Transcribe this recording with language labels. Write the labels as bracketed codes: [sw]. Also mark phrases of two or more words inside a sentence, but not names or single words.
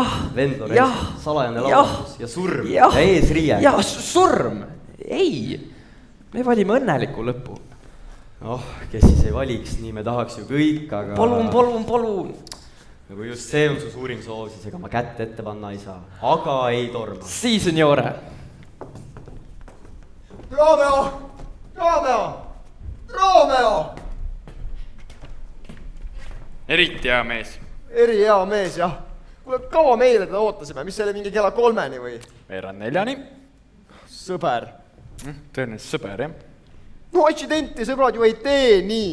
[et] Vend Lorenzo, salajane laulatus ja surm ja eesriie. Ja surm. Ei, me valime õnneliku lõpu. Kes siis ei valiks, nii me tahaks ju kõik, aga... Palun. Kui just see on su suurim soov, siis ega ma kätt ette panna ei saa. Aga ei torma. [it] Si, signore. [et] Romeo! Eriti hea mees. Eri hea mees, jah. Kuule, kaua meile teda ootasime? Mis selle mingi kella 3-ni või? Veerand 4-ni. Sõber. Tõenäoliselt sõber, jah. [it] No accidenti, [et] sõbrad ju ei tee nii.